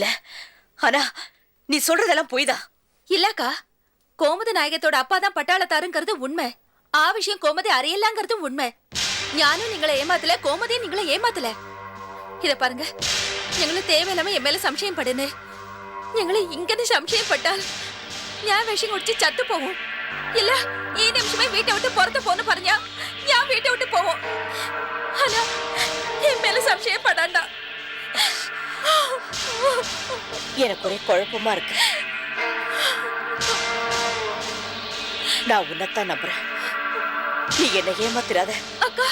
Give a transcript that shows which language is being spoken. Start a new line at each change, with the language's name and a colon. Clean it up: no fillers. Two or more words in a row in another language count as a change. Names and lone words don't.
Tamil: ஆனா நீ சொல்றதெல்லாம் பொய்தான். இல்லக்கா, கோமதி நாயகத்தோட அப்பா தான் பட்டாளத்தாருங்கிறது உண்மை. விஷயம் கோமதி அறியலாங்கிறது உண்மை. ஞானும் நீங்களை ஏமாத்தல, கோமதியும் நீங்களை ஏமாத்தல. இத பாருங்க, எங்களுக்கு தேவையில்லாம என் மேல சம்சயம் படுன்னு
Malayalam: ഞങ്ങളെ ഇങ്ങനെ സംശയപ്പെട്ടാൽ ഞാൻ വിഷം കുടിച്ച് ചത്തുപോകും. ഇല്ല, ഈ നിമിഷമേ വീട്ടെ വിട്ട് പുറത്ത് പോന്ന് പറഞ്ഞാ ഞാൻ വീട്ടെ വിട്ട് പോവും. അല്ല, എമ്മേലെ സംശയപ്പെടണ്ട.
Tamil: எனக்கு ஒரே குழப்பமா இருக்கு. நான் உன்னைத்தான் நம்புறேன். நீ என்ன ஏமாத்திராத அக்கா.